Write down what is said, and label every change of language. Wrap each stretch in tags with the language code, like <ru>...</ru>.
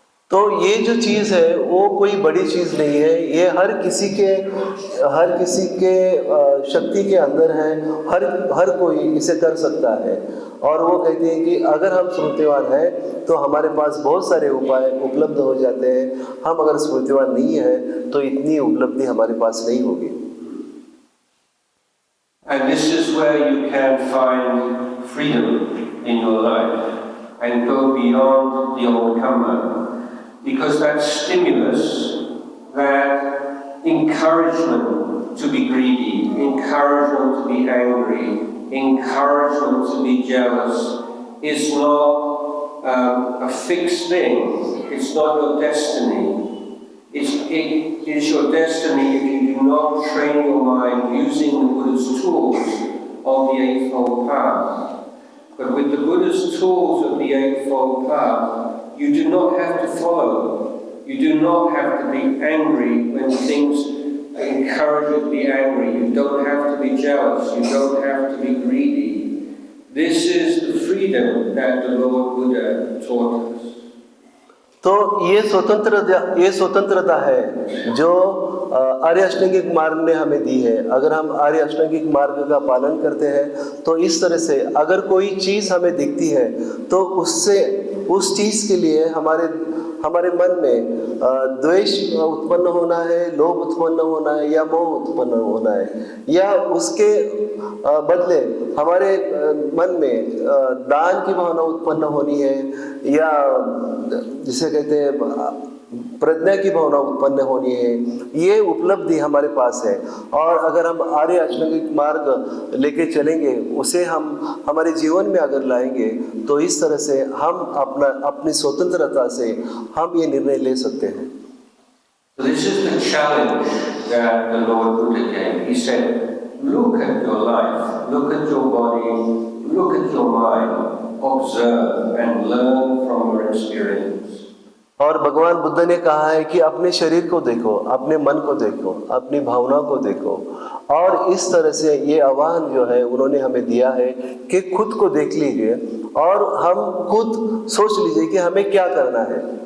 <hi>तो ये जो चीज़ है वो कोई बड़ी चीज़ नहीं है, ये हर किसी के शक्ति के अंदर है, हर कोई इसे कर सकता है। और वो कहते हैं कि अगर हम स्मृतिवान हैं तो हमारे पास बहुत सारे उपाय उपलब्ध हो जाते हैं, हम अगर स्मृतिवान नहीं हैं तो इतनी उपलब्धि हमारे पास नहीं होगी।</hi> <en>And this is where you can find freedom in your life and go beyond the overcomer. Because that stimulus, that encouragement to be greedy, encouragement to be angry, encouragement to be jealous, is not a fixed thing. It's not your destiny. It is your destiny if you do not train your mind using the Buddha's tools of the Eightfold Path. But with the Buddha's tools of the Eightfold Path, you do not have to follow. You do not have to be angry when things encourage you to be angry. You don't have to be jealous. You don't have to be greedy. This is the freedom that the Lord Buddha taught us.</en> <hi>तो ये स्वतंत्रता है जो आर्य अष्टांगिक मार्ग ने हमें दी है। अगर हम आर्य अष्टांगिक मार्ग का पालन करते हैं तो इस तरह से अगर कोई चीज़ हमें दिखती है तो उससे उस चीज़ के लिए हमारे मन में द्वेष उत्पन्न होना है, लोभ उत्पन्न होना है या मोह उत्पन्न होना है, या उसके बदले हमारे मन में दान की भावना उत्पन्न होनी है, या जिसे कहते हैं प्रज्ञा की भावना उत्पन्न होनी है। ये उपलब्धि हमारे पास है, और अगर हम आर्य अष्टांगिक मार्ग लेके चलेंगे, उसे हम हमारे जीवन में अगर लाएंगे तो इस तरह से हम अपनी स्वतंत्रता से हम ये निर्णय ले सकते हैं।</hi> <en>This is the challenge that the Lord Buddha gave. He said, look at your life, look at your body, look at your mind, observe and learn from your experience.</en> <hi>और भगवान बुद्ध ने कहा है कि अपने शरीर को देखो, अपने मन को देखो, अपनी भावना को देखो, और इस तरह से ये आह्वान जो है उन्होंने हमें दिया है कि खुद को देख लीजिए और हम खुद सोच लीजिए कि हमें क्या करना है।</hi>